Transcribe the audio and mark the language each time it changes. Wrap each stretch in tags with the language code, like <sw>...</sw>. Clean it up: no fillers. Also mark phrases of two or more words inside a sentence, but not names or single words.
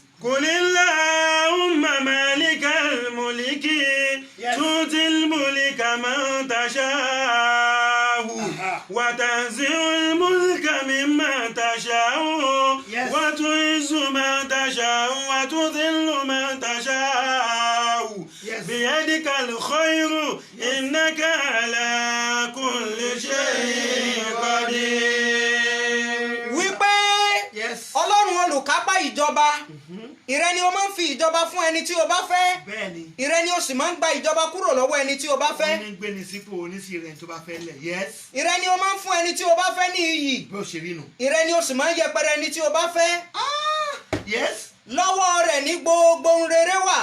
<ar>قل اللهم مالك الملك تؤتي الملك من تشاء وتنزع الملك ممن تشاء وتعز من تشاء وتذل من تشاء بيدك الخير إنك على كل شيء قدير.</ar> <yo>Ọlọ́run olùkápá ìjọba ìrẹ ni o máa ń fi ìjọba fún ẹni tí o bá fẹ́ ìrẹ ni o sì máa ń gba ìjọba kúrò lọ́wọ́ ẹni tí o bá fẹ́ ìrẹ ni o máa ń fún ẹni tí o bá fẹ́ ní iyì ìrẹ ni o sì máa ń yẹpẹrẹ ẹni tí o bá fẹ́ lọ́wọ́ rẹ̀ ní gbogbo ohun rere wà.</yo>